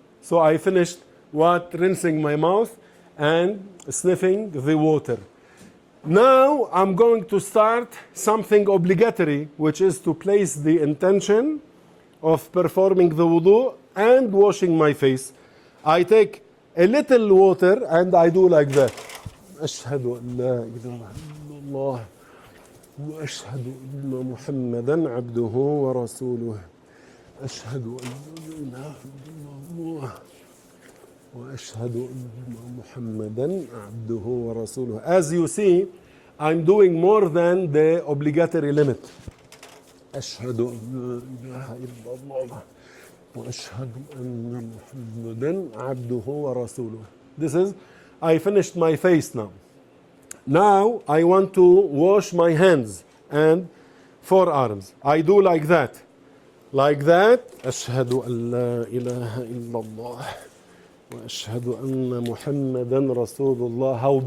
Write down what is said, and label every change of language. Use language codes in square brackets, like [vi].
[en] So I finished rinsing my mouth and sniffing the water. Now I'm going to start something obligatory, which is to place the intention of performing the wudu and washing my face. I take a little water and I do like that. [ar] أشهد أن لا إله إلا الله وأشهد أن محمدا عبده ورسوله. أشهد أن لا إله إلا الله وأشهد أن محمدا عبده ورسوله. [en] As you see, I'm doing more than the obligatory limit. [ar] أشهد أن لا إله إلا الله وأشهد أن محمدا عبده ورسوله. [en] This is, I finished my face now. Now I want to wash my hands and forearms. I do like that. Like that, [ar] أشهد أن لا إله إلا الله وأشهد أن محمدا رسول الله.